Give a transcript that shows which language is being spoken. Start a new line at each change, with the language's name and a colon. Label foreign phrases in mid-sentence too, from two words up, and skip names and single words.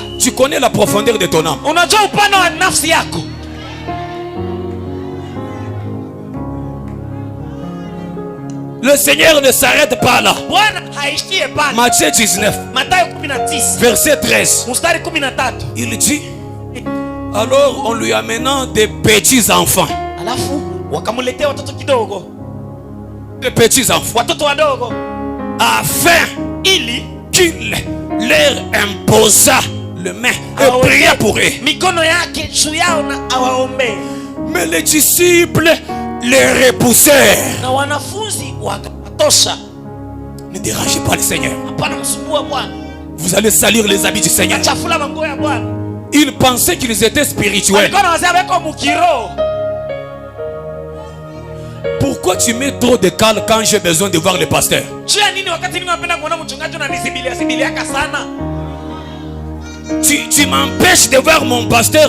French: tu connais la profondeur de ton âme. Le Seigneur ne s'arrête pas là. Matthieu 19, verset 13. Il dit, alors on lui amenant des petits enfants,
Swahili: wakamuletea watoto kidogo,
French: de petits enfants,
Swahili: watoto wadogo,
French: afin
Swahili: ili
French: qu'il leur imposa le main et pria pour eux.
Swahili: Mikono yake juu yao na awaombee.
French: Mais les disciples les repoussèrent.
Swahili: Na wanafunzi wakatosha.
French: Ne dérangez pas le Seigneur.
Swahili: Hapana msumbua Bwana.
French: Vous allez salir les habits du Seigneur.
Swahili: Achafula manguo ya Bwana.
French: Ils pensaient qu'ils étaient spirituels. Pourquoi tu mets trop de calme quand j'ai besoin de voir le pasteur? Tu m'empêches de voir mon pasteur.